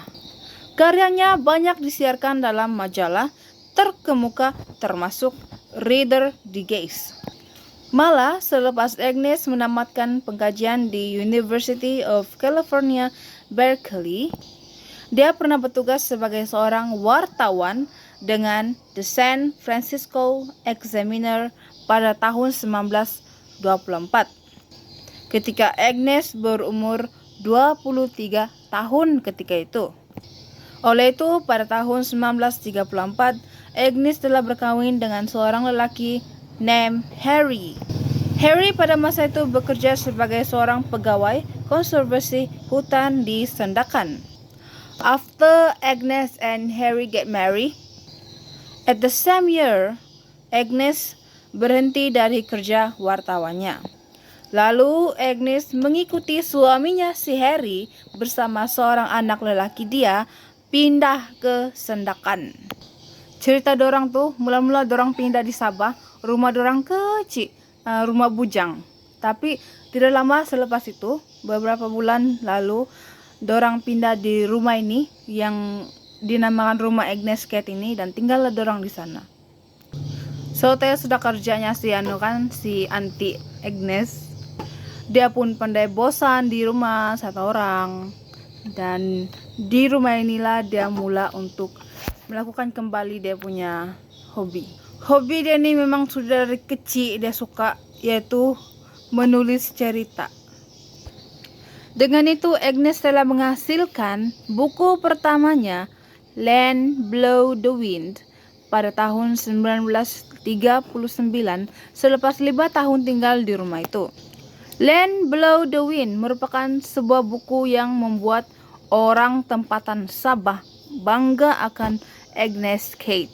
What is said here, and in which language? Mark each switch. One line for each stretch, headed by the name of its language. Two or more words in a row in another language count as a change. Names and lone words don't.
Malay: Karyanya banyak disiarkan dalam majalah terkemuka termasuk Reader Digest. Malah selepas Agnes menamatkan pengkajian di University of California, Berkeley, dia pernah bertugas sebagai seorang wartawan dengan The San Francisco Examiner pada tahun 1924. Ketika Agnes berumur 23 tahun ketika itu. Oleh itu, pada tahun 1934, Agnes telah berkawin dengan seorang lelaki named Harry. Harry pada masa itu bekerja sebagai seorang pegawai konservasi hutan di Sandakan.
English: After Agnes and Harry get married, at the same year,
Malay: Agnes berhenti dari kerja wartawannya. Lalu Agnes mengikuti suaminya si Harry bersama seorang anak lelaki dia pindah ke Sandakan. Cerita dorang tuh mula-mula dorang pindah di Sabah, rumah dorang kecil, rumah bujang. Tapi tidak lama selepas itu, beberapa bulan lalu, dorang pindah di rumah ini yang dinamakan rumah Agnes Kate ini dan tinggallah dorang di sana. So teh sudah kerjanya si anti Agnes. Dia pun pandai bosan di rumah satu orang. Dan di rumah inilah dia mula untuk melakukan kembali dia punya hobi. Hobi dia ini memang sudah dari kecil dia suka, yaitu menulis cerita. Dengan itu Agnes telah menghasilkan buku pertamanya, Land Blow the Wind, pada tahun 1939 selepas 5 tahun tinggal di rumah itu. Land Blow the Wind merupakan sebuah buku yang membuat orang tempatan Sabah bangga akan Agnes Kate.